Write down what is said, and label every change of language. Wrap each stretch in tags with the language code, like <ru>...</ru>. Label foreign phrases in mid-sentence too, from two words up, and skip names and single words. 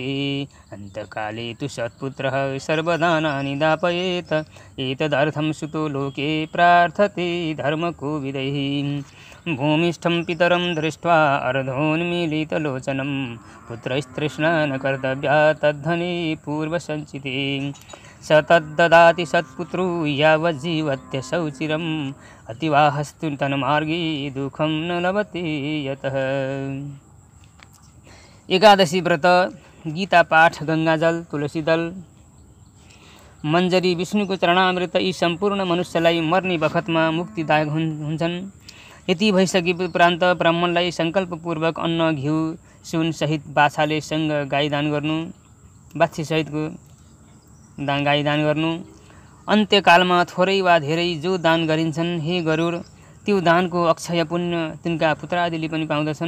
<sa>अन्तकाले तु सत्पुत्रः सर्वदानानि दापयेत् एतदर्थं सुतो लोके प्रार्थते धर्मकोविदैः भूमिष्ठं पितरं दृष्ट्वा अर्धोन्मीलितलोचनं पुत्रस्तृष्णा न कर्तव्या तद्धने पूर्वसञ्चिते स तद्ददाति सत्पुत्रो यावज्जीवत्यसौ चिरम् अतिवाहस्तु तन्मार्गे दुःखं न लभते यतः।</sa> <ne>एकादशी व्रत, गीता पाठ, गङ्गाजल, तुलसी दल, मञ्जरी, विष्णुको चरणामृत यी सम्पूर्ण मनुष्यलाई मर्ने बखतमा मुक्तिदायक हुन्छन्। यति भइसके उपरान्त ब्राह्मणलाई सङ्कल्पपूर्वक अन्न, घिउ, सुन सहित बाछाले सँग गाई दान गर्नु, बाछी सहितको गाई दान गर्नु। अन्त्यकालमा थोरै वा धेरै जो दान गरिन्छन्, हे गरुड, त्यो दानको अक्षय पुण्य तिनका पुत्रादिले पनि पाउँदछन्।</ne>